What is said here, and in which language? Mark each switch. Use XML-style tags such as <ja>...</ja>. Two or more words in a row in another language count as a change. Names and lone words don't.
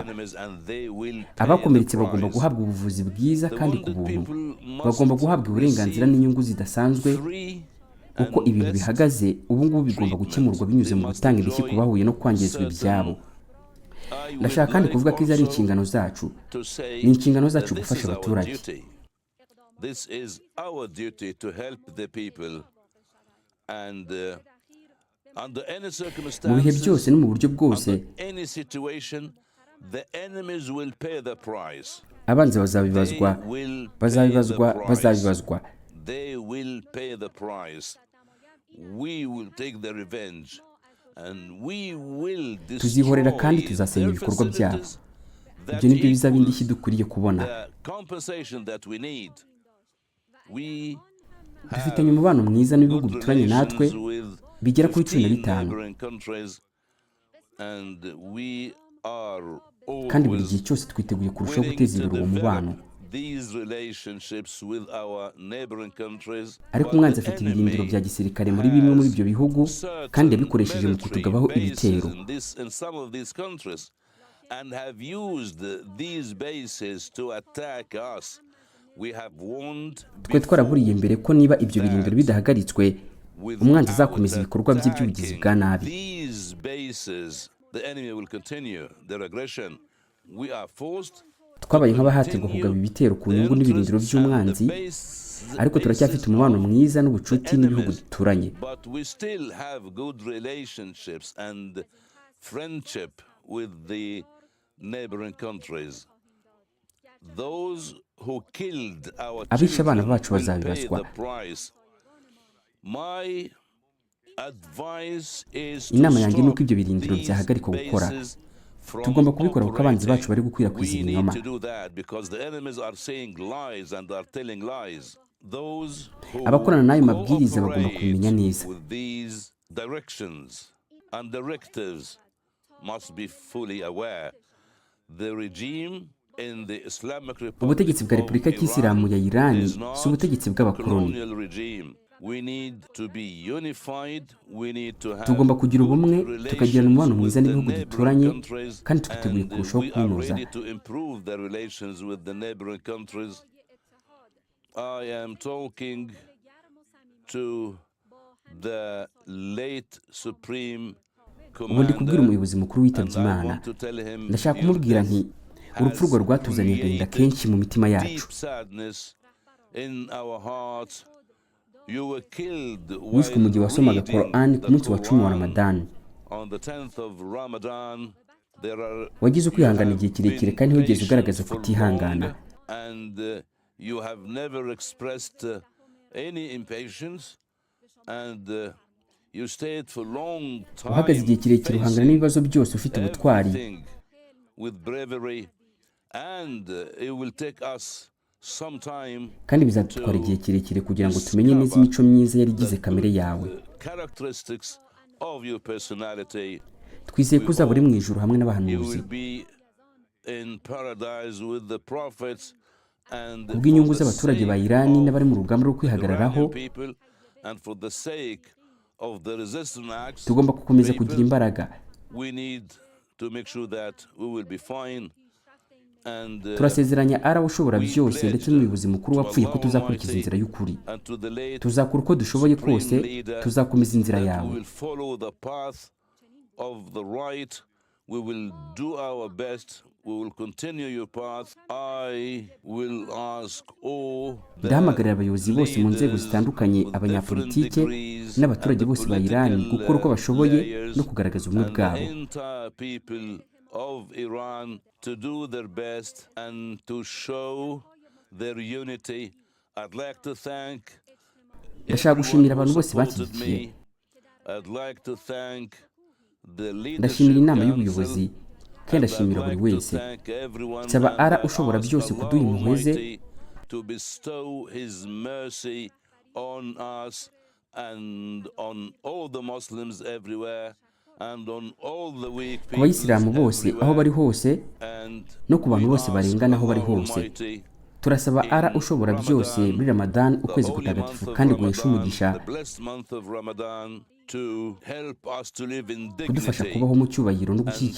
<rw>Abakomeretse bagomba guhabwa ubuvuzi bwiza kandi ku buntu. Bagomba guhabwa uburenganzira n'inyungu zidasanzwe. Uko ibintu bihagaze ubu ngubu bigomba gukemurwa binyuze mu gutanga indishyi ku bahuye no kwangizwa ibyabo. Ndashaka kandi kuvuga ko izi ari inshingano zacu. Ni inshingano zacu gufasha abaturage.</rw> <en>This is our duty to help the people, and under any circumstances,</en> <rw>mu bihe byose no mu buryo bwose,</rw> <en>any situation, the enemies will pay the price.</en> <rw>Abanzi bazabibazwa.</rw> <en>They will pay the price. We will take the revenge, and we will destroy.</en> <rw>Tuzihorera kandi tuzasenya ibikorwa byabo. Ibyo nibyo bizaba indishyi dukwiriye kubona. Dufitanye umubano mwiza n'ibihugu bituranye natwe bigera kuri 15, kandi buri gihe cyose twiteguye kurushaho guteza imbere uwo mubano. Ariko umwanzi afite ibirindiro bya gisirikare muri bimwe muri ibyo bihugu kandi yabikoresheje mu kutugabaho ibitero.</rw> <en>And have used these bases to attack us. We have warned.</en> <rw>Twe twaraburiye mbere ko niba ibyo birindiro bidahagaritswe umwanzi azakomeza ibikorwa bye by'ubugizi bwa nabi.</rw> <en>These bases, the enemy will continue their aggression. We are forced.</en> <rw>Twabaye nk'abahatirwa kugaba ibitero ku nyungu n'ibirindiro by'umwanzi, ariko turacyafite umubano mwiza n'ubucuti n'ibihugu duturanye.</rw> <en>But we still have good relationships and friendship with the neighboring countries. Those who killed our children will pay the price. My advice is</en> <rw>inama yanjye nuko ibyo birindiro byahagarikwa gukora. Tugomba kubikora kuko abanzi bacu bari gukwirakwiza ibinyoma. Abakorana n'ayo mabwiriza bagomba kubimenya neza. Ubutegetsi bwa Repubulika y'Isilamu ya Iran si ubutegetsi bw'abakoloni. Tugomba kugira ubumwe, tukagirana umubano mwiza n'ibihugu duturanye, kandi twiteguye kurushaho kunoza.</rw> <en>I am talking to the late Supreme</en> <rw>Ubu ndi kubwira umuyobozi mukuru witabye Imana. Ndashaka kumubwira nti urupfu rwe rwatuzaniye agahinda kenshi mu mitima yacu. Wishwe mu gihe wasomaga Quran ku munsi wa 10 wa Ramadani.</rw> <en>On the 10th of Ramadan, there are</en> <rw>wagize ukwihangana igihe kirekire kandi ntiwigeze ugaragaza kutihangana,</rw> <en>and you have never expressed any impatience, and you stayed for long time</en> <rw>uhagaze igihe kirekire uhangana n'ibibazo byose ufite ubutwari</rw> <en>everything with bravery, and it will take us some time</en> <rw>kandi bizadutwara igihe kirekire kugira ngo tumenye neza imico myiza yari igize kamere yawe.</rw> <en>characteristics of your personality.</en> <rw>Twizeye ko uzaba uri mu ijuru hamwe</rw> <en>You</en> <rw>n'abahanuzi</rw> <en>will be in paradise with the prophets and</en> <rw>kubw'inyungu</rw> <en>for the</en> <rw>z'abaturage ba</rw> <en>sake</en> <rw>Irani</rw> <en>of</en> <rw>n'abari mu rugamba rwo</rw> <en>the</en> <rw>kwihagararaho.</rw> <en>Iranian people, and for the sake of the resistance acts</en> <rw>Tugomba gukomeza kugira</rw> <en>people,</en> <rw>imbaraga.</rw> <en>we need to make sure that we will be fine, and</en> <rw>Turasezeranya ara ushobora</rw> <en>we</en> <rw>byose</rw> <en>pledge</en> <rw>ndetse n'umuyobozi mukuru</rw> <en>to</en> <rw>wapfuye ko</rw> <en>Allah</en> <rw>tuzakurikiza</rw> <en>Almighty</en> <rw>inzira y'ukuri.</rw> <en>and to the late</en> <rw>Tuzakora uko dushoboye kose,</rw> <en>Supreme Leader</en> <rw>tuzakomeza inzira</rw> <en>that we</en> <rw>yawe.</rw> <en>will follow the path of the right. We will do our best. We will continue your path. I will ask all the</en> <rw>Ndahamagarira abayobozi bose mu nzego</rw> <en>leaders</en> <rw>zitandukanye,</rw> <en>of</en> <rw>abanyapolitike</rw> <en>different degrees</en> <rw>n'abaturage</rw> <en>and the</en> <rw>bose ba Irani</rw> <en>political</en> <rw>gukora uko bashoboye</rw> <en>layers</en> <rw>no kugaragaza ubumwe</rw> <en>and the</en> <rw>bwabo.</rw> <en>entire people of Iran to do their best and to show their unity. I'd like to thank</en> <rw>Ndashaka</rw> <en>everyone</en> <rw>gushimira</rw> <en>who</en> <rw>abantu bose</rw> <en>supported</en> <rw>bashyigikiye.</rw> <en>me. I'd like to thank the</en> <rw>Ndashimira</rw> <en>leadership</en> <rw>inama</rw> <en>council,</en> <rw>y'ubuyobozi kandi</rw> <en>and I'd</en> <rw>ndashimira buri</rw> <en>like to</en> <rw>wese.</rw> <en>thank everyone,</en> <rw>Nsaba</rw> <en>and</en> <rw>ara</rw> <en>I</en> <rw>ushobora</rw> <en>ask</en> <rw>byose</rw> <en>Allah</en> <rw>kuduha impuhwe ze</rw> <en>Almighty to bestow His mercy on us and on all the Muslims everywhere and on all the weak</en> <rw>ku</rw> <en>people</en> <rw>bayisilamu bose aho bari hose</rw> <en>and</en> <rw>no ku bantu</rw> <en>we</en> <rw>bose</rw> <en>ask</en> <rw>barengana aho bari</rw> <en>Allah</en> <rw>hose.</rw> <en>Almighty</en> <rw>Turasaba ara ushobora byose muri Ramadan,</rw> <en>the</en> <rw>ukwezi</rw> <en>holy</en> <rw>kutagatifu</rw> <en>month of</en> <rw>kandi guhesha</rw> <en>Ramadan,</en> <rw>umugisha,</rw> <en>the blessed month of Ramadan, to help us to live in</en> <rw>kudufasha</rw> <en>dignity</en> <rw>kubaho mu cyubahiro no</rw> <en>and</en> <rw>gushyigikira</rw>